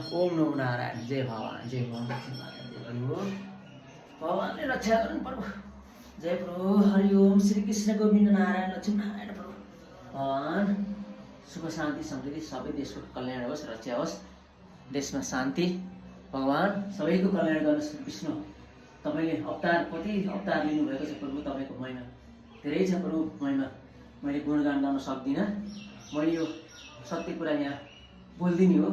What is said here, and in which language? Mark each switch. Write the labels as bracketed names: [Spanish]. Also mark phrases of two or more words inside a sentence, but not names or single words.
[Sanskrit] ओम नमो नारायण। [Nepali] जय भगवान, जय भगवान, जय प्रभु। भगवानले रक्षा गर्नु प्रभु। जय प्रभु। हरि ओम। श्री कृष्ण गोविन्द नारायण लक्ष्मी नारायण प्रभु। भगवान सुख शान्ति समृद्धि सबै देशको कल्याण होस्, रक्षा होस्, देशमा शान्ति। भगवान सबैको कल्याण गर्नुहोस्। विष्णु तपाईँले अवतार कति अवतार लिनुभएको छ प्रभु, तपाईँको महिमा धेरै छ प्रभु। महिमा मैले गुणगान गर्न सक्दिनँ। मैले यो सत्य कुरा यहाँ बोल्दिनँ हो।